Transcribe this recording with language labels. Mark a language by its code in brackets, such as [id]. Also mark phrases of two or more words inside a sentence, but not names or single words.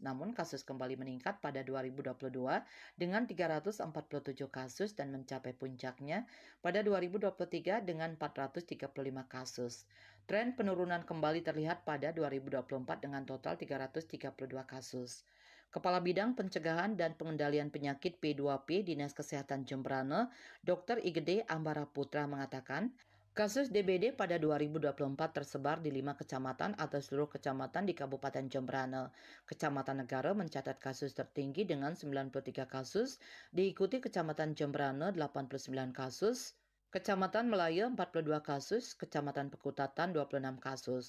[id] Namun kasus kembali meningkat pada 2022 dengan 347 kasus dan mencapai puncaknya pada 2023 dengan 435 kasus. Tren penurunan kembali terlihat pada 2024 dengan total 332 kasus. Kepala Bidang Pencegahan dan Pengendalian Penyakit P2P Dinas Kesehatan Jembrana, Dr. Igede Ambara Putra mengatakan, kasus DBD pada 2024 tersebar di 5 kecamatan atau seluruh kecamatan di Kabupaten Jembrana. Kecamatan Negara mencatat kasus tertinggi dengan 93 kasus, diikuti Kecamatan Jembrana 89 kasus, Kecamatan Melaya 42 kasus, Kecamatan Pekutatan 26 kasus.